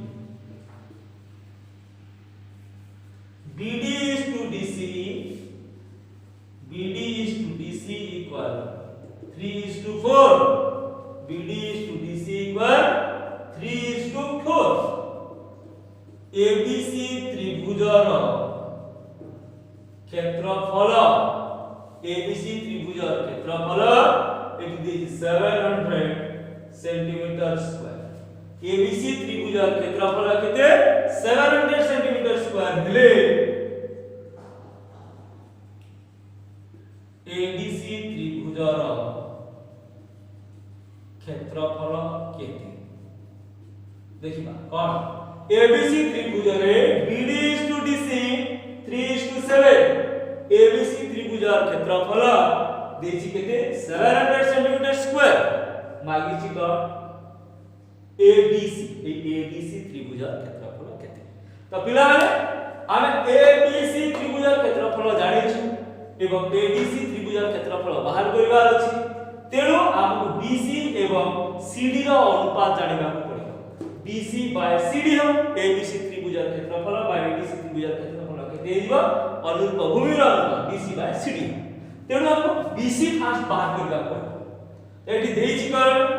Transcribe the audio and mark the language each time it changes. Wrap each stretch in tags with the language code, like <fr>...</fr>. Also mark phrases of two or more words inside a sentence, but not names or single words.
<en>BD is to DC equal 3:4 BD is to DC equal 3:4</en> <or>ABC ତ୍ରିଭୁଜର କ୍ଷେତ୍ରଫଳ ABC ତ୍ରିଭୁଜର କ୍ଷେତ୍ରଫଳ</or> <en>it is 700 centimeter square</en> <or>ABC ତ୍ରିଭୁଜର କ୍ଷେତ୍ରଫଳ କେତେ</or> <en>700 centimeter square</en> <or>ହେଲେ ADC ତ୍ରିଭୁଜର କ୍ଷେତ୍ରଫଳ କେତେ ଦେଖିବା କଣ ABC ତ୍ରିଭୁଜରେ</or> <en>BD is to DC 3:7</en> <or>ABC ତ୍ରିଭୁଜର କ୍ଷେତ୍ରଫଳ ଦେଇଛି କେତେ</or> <en>700 centimeter square</en> <or>ମାଗିଛି କଣ ADC ତ୍ରିଭୁଜର କ୍ଷେତ୍ରଫଳ କେତେ ତ ପିଲା ମାନେ ଆମେ ABC ତ୍ରିଭୁଜର କ୍ଷେତ୍ରଫଳ ଜାଣିଛୁ ଏବଂ ADC ତ୍ରିଭୁଜର କ୍ଷେତ୍ରଫଳ ବାହାର କରିବାର ଅଛି ତେଣୁ ଆମକୁ BC ଏବଂ CD ର ଅନୁପାତ ଜାଣିବା ପଡ଼ିବ BC ବାଇ CD ଆମେ ABC ତ୍ରିଭୁଜର କ୍ଷେତ୍ରଫଳ ବାଇ ADC ତ୍ରିଭୁଜର କ୍ଷେତ୍ରଫଳ କେତେ ହେବ ଅନୁରୂପ ଭୂମି ର ଅନୁପାତ BC ବାଇ CD ତେଣୁ ଆମକୁ BC ଫାଷ୍ଟ ବାହାର କରିବା ପଡ଼ିବ ଏଠି ଦେଇଛି କର</or>